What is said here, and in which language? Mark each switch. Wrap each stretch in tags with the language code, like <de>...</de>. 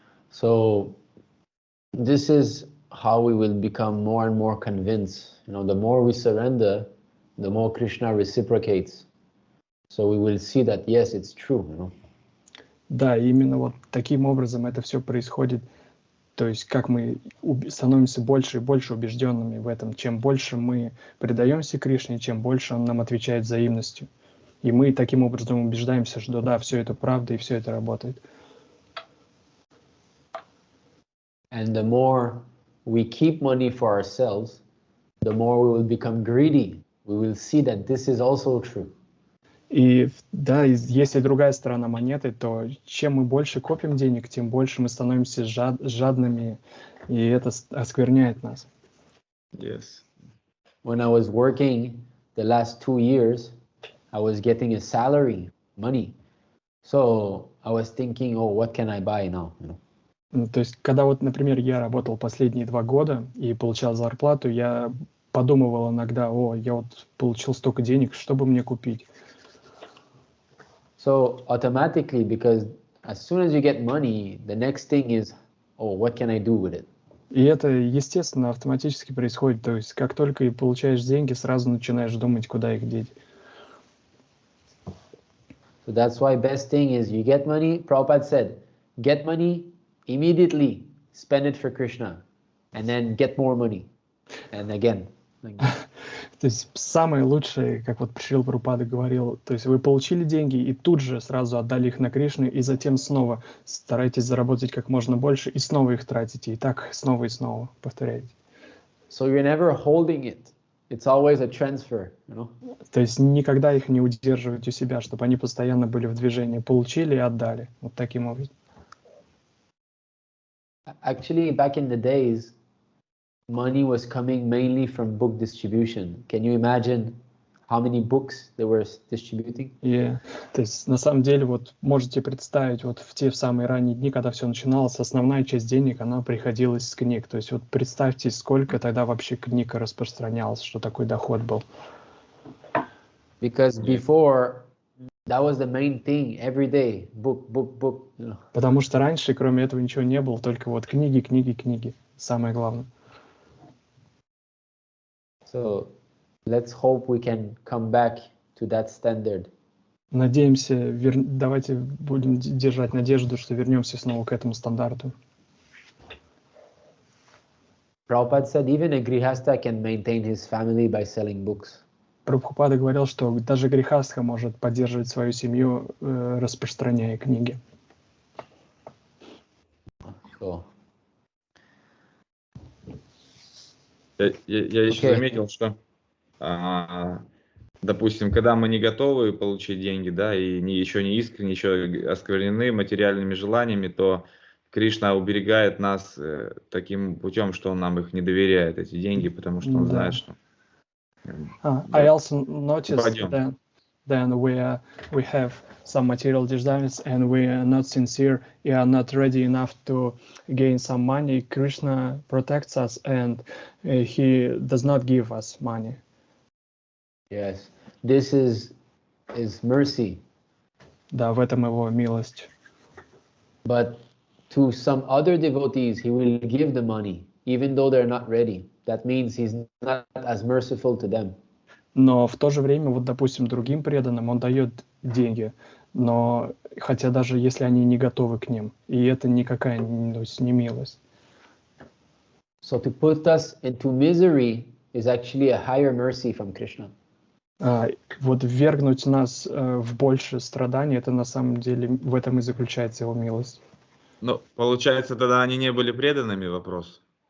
<en>So this is how we will become more and more convinced. You know, the more we surrender, the more Krishna reciprocates. So we will see that, yes, it's true, you know.</en> <ru>Да, именно вот таким образом это все происходит. То есть как мы становимся больше и больше убежденными в этом. Чем больше мы предаемся Кришне, чем больше Он нам отвечает взаимностью. И мы таким образом убеждаемся, что да, все это правда и все это работает.</ru> <en>And the more we keep money for ourselves, the more we will become greedy. We will see that this is also true.</en> <ru>И да, если другая сторона монеты, то чем мы больше копим денег, тем больше мы становимся жадными, и это оскверняет нас.</ru> <en>Yes. When I was working the last 2 years, I was getting a salary, money. So I was thinking, oh, what can I buy now? You know?</en> <ru>То есть, когда вот, например, я работал последние 2 года и получал зарплату, я подумывал иногда, я вот получил столько денег, что бы мне купить?</ru> <en>So automatically, because as soon as you get money, the next thing is, oh, what can I do with it?</en> <ru>И это, естественно, автоматически происходит. То есть, как только и получаешь деньги, сразу начинаешь думать, куда их деть.</ru> <en>So that's why best thing is you get money. Prabhupada said, get money immediately, spend it for Krishna, and then get more money, and again.</en> <ru>То есть самое лучшее, как вот Шрила Прабхупада говорил, то есть вы получили деньги и тут же сразу отдали их на Кришну, и затем снова старайтесь заработать как можно больше и снова их тратите, и так снова и снова повторяйте.</ru> <en>So you're never holding it. It's always a transfer, you know?</en> <ru>То есть никогда их не удерживать у себя, чтобы они постоянно были в движении. Получили и отдали. Вот таким образом.</ru> <en>Actually, back in the days, money was coming mainly from book distribution. Can you imagine how many books they were distributing?</en> <ru>То есть на самом деле вот можете представить вот в те самые ранние дни, когда все начиналось, основная часть денег, она приходилась с книг. То есть вот представьте, сколько тогда вообще книг распространялось, что такой доход был.</ru> <en>Because before, that was the main thing, every day, book, you know.</en> <ru>Потому что раньше, кроме этого, ничего не было, только вот книги, книги, книги. Самое главное.</ru> <en>So let's hope we can come back to that standard.</en> <ru>Надеемся, давайте будем держать надежду, что вернемся снова к этому стандарту.</ru> <en>Prabhupada said even a grihastha can maintain his family by selling books.</en> <ru>Прабхупада говорил, что даже грихастха может поддерживать свою семью, распространяя книги. Я еще заметил, что, допустим, когда мы не готовы получить деньги, да, и еще не искренне, еще осквернены материальными желаниями, то Кришна уберегает нас таким путем, что он нам их не доверяет, эти деньги, потому что он знает, что...</ru> <en>I also noticed that then we have some material desires and we are not sincere, we are not ready enough to gain some money. Krishna protects us and he does not give us money. Yes, this is mercy.</en> <ru>Да, в этом его милость.</ru> <en>But to some other devotees, he will give the money, even though they're not ready. That means he's not as merciful to them.</en> <ru>Но в то же время, вот, допустим, другим преданным он дает деньги, но хотя даже если они не готовы к ним, и это никакая не милость.</ru> <en>So to put us into misery is actually a higher mercy from Krishna.</en> <ru>Вот ввергнуть нас в большее страдание, это на самом деле в этом и заключается его милость. Ну, получается, тогда они не были преданными, вопрос.</ru>